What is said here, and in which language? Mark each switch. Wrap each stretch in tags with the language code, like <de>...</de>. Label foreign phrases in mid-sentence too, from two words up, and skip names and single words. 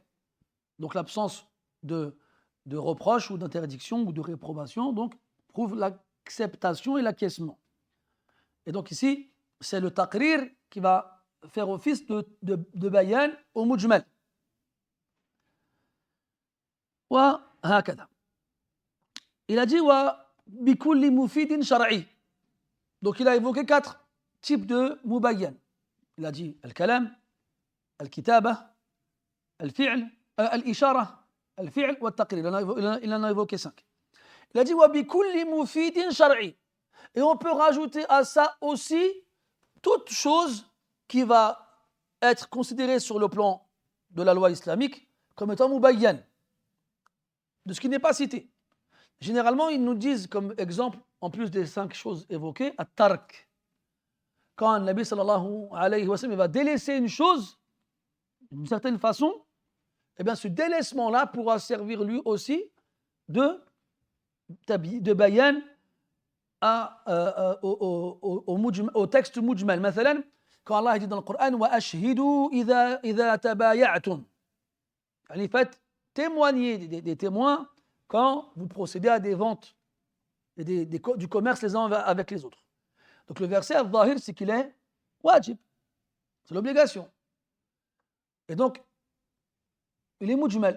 <fr>Donc l'absence de reproche ou d'interdiction ou de réprobation donc, prouve l'acceptation et l'acquiescement. Et donc ici, c'est le taqrir qui va faire office de bayan au mujmal.</fr> <ar>وهكذا.</ar> <fr>Il a dit</fr> <ar>وبكل مفيد شرعي.</ar> <fr>Donc il a évoqué 4 types de mubayyan. Il a dit</fr> <ar>الكلام، الكتابة، الفعل، الإشارة، الفعل والتقرير.</ar> <fr>Il en a évoqué 5. Il a dit</fr> <ar>وبكل مفيد شرعي.</ar> <fr>Et on peut rajouter à ça aussi toute chose qui va être considérée sur le plan de la loi islamique comme étant mubayyan, de ce qui n'est pas cité. Généralement, ils nous disent comme exemple, en plus des 5 choses évoquées, at-tark. Quand le Nabi</fr> <ar>صلى الله عليه وسلم</ar> <fr>va délaisser une chose d'une certaine façon, eh bien ce délaissement-là pourra servir lui aussi de bayan au texte mujmal. Mathalan, quand Allah dit dans le Coran</fr> <ar>وأشهدوا إذا تبايعتم.</ar> <fr>Yani faites témoigner des témoins quand vous procédez à des ventes et du commerce les uns avec les autres. Donc le verset al-Zahir, c'est qu'il est wajib, c'est l'obligation. Et donc, il est mujmal.</fr>